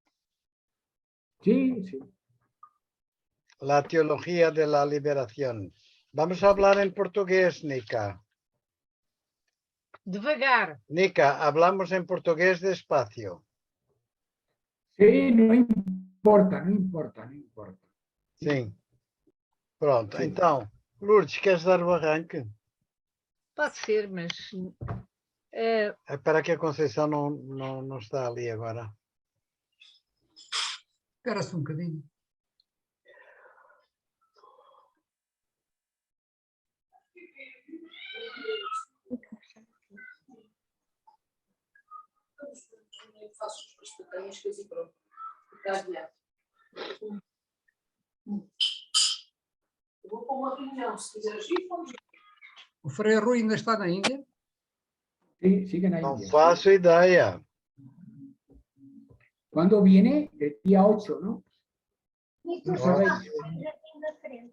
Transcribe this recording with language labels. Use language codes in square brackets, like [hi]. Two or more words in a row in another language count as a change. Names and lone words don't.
[es] Sí. La teología de la liberación. Vamos a hablar en portugués, Nica. [pt] Devagar. [es] Nica, hablamos en portugués despacio. Sí, no importa. [pt] Sim. Pronto, Sim. então, Lourdes, queres dar o arranque? Pode ser, mas É para que a Conceição não está ali agora. Espera-se um bocadinho. Faço as pequenas coisas e pronto. Estás direto. Eu vou para uma reunião, se quiseres ir, vamos ir. O Frei Rui ainda está na Índia? [es] Sí, siguen ahí. [pt] Não faço ideia. [es] ¿Cuándo viene? El día 8, ¿no? [pt] Isso Não já sabem. fez jardim da frente.